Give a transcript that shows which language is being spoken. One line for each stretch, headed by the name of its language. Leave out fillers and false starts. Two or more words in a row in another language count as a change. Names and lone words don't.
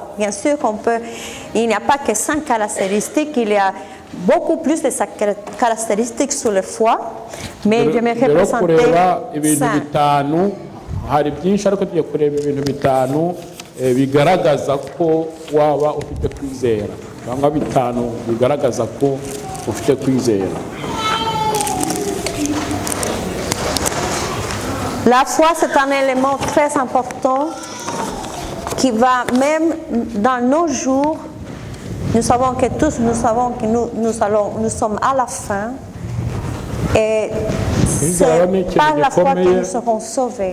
French: Bien sûr, il n'y a pas que 5 caractéristiques, il y a beaucoup plus de caractéristiques sur la foi, mais j'aimerais présenter 5.
Kinyarwanda: Hari byinshi ariko tugiye kureba ibintu bitanu bigaragaza ko waba ufite kwizera, cyangwa bitanu bigaragaza ko ufite kwizera.
French: La foi, c'est un élément très important qui va même dans nos jours. Nous savons que tous, nous savons que nous sommes à la fin. Et c'est par la foi que nous serons sauvés.